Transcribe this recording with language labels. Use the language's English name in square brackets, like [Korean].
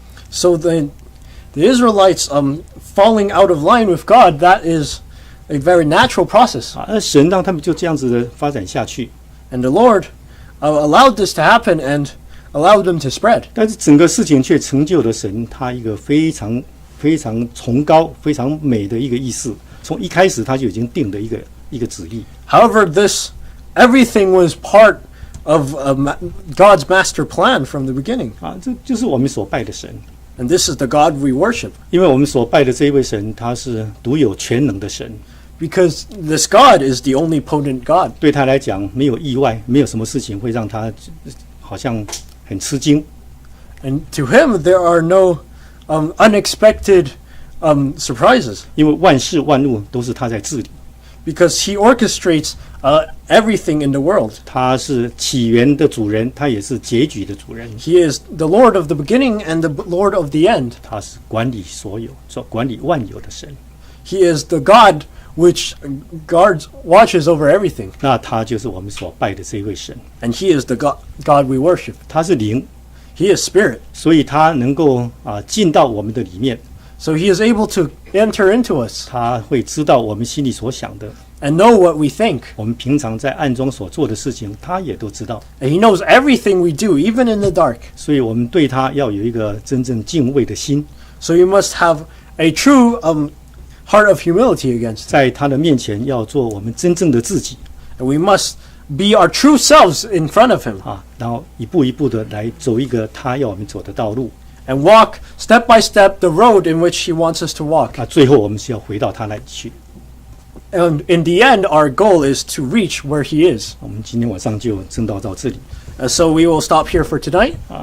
[English] So the Israelites falling out of line with God, that is a very natural process. [Chinese] 那神让他们就这样子的发展下去。 [English] And the Lord allowed this to happen and allowed them to spread. [Chinese] 但是整个事情却成就了神他一个非常非常崇高、非常美的一个意思。从一开始他就已经定的一个旨意。 [English] However, everything was part of God's master plan from the beginning. [Chinese] 这就是我们所拜的神。 [English] And this is the God we worship. [Chinese] 因为我们所拜的这一位神，他是独有全能的神。 [English] because this God is the only potent God. [Chinese] 对他来讲没有意外，没有什么事情会让他好像很吃惊。 [English] And to him, there are no unexpected surprises, [Chinese] 因为万事万物都是他在治理， [English] because he orchestrates everything in the world. [Chinese] 他是起源的主人，他也是结局的主人， [English] He is the Lord of the beginning and the Lord of the end. [Chinese] 他是管理所有、管理万有的神。 [English] He is the God which watches over everything. [Chinese] 那他就是我们所拜的这位神， [English] And he is the God we worship. [Chinese] 他是灵， [English] He is spirit. [Chinese] 所以他能够进到我们的里面， [English] So he is able to enter into us [Chinese] 他会知道我们心里所想的， [English] and know what we think. [Chinese] 我们平常在暗中所做的事情，他也都知道。 [English] And he knows everything we do, even in the dark. [Chinese] 所以我们对他要有一个真正敬畏的心， [English] So you must have a true heart of humility against him. [Chinese] 在他的面前要做我们真正的自己 [English] And we must be our true selves in front of him [Chinese] 然后一步一步的来走一个他要我们走的道路。 [English] and walk step by step the road in which he wants us to walk. [Chinese] 最后我们是要回到他那里去。 [English] And in the end, our goal is to reach where he is. [Chinese] 我们今天晚上就正道到这里 [English] So we will stop here for tonight.